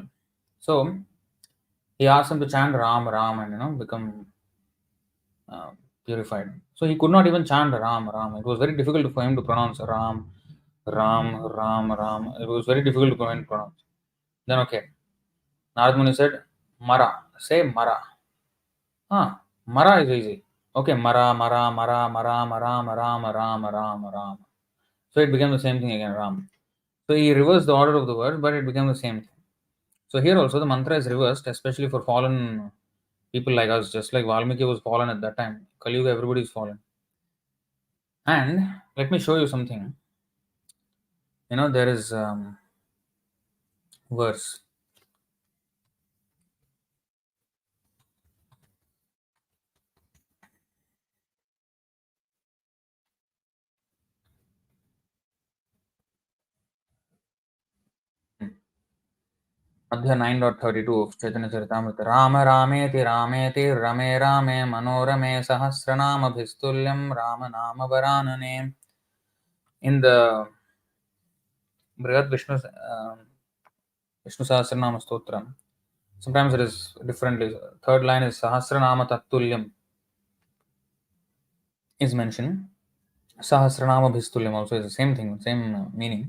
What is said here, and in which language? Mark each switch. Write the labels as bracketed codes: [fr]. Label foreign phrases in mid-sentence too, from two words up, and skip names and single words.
[en] So he asked him to chant Ram Ram and become uh, purified. So he could not even chant Ram Ram. It was very difficult for him to pronounce Ram Ram Ram Ram. It was very difficult for him to pronounce. Then okay, Narad Muni said Mara. Say Mara. Ah, Mara is easy. Okay, Mara Mara Mara Mara Mara Mara Mara Mara Mara. So it became the same thing again, Ram. So he reversed the order of the word, but it became the same thing. So here also the mantra is reversed, especially for fallen people like us, just like Valmiki was fallen at that time. Kali Yuga, everybody is fallen. And let me show you something. There is verse. Adhya 9.32 of Chaitanya Charitamrita. [sa] राम रामेति रामेति रमे रामे मनोरमे सहस्रनाम भिस्तुल्यं राम नाम वरानने. [en] In the Brihad Vishnu Sahasranama Stotram, sometimes it is differently. Third line is [sa] सहस्रनाम तत्तुल्यं [en] is mentioned. [sa] सहस्रनाम भिस्तुल्यं [en] also is the same thing, same meaning.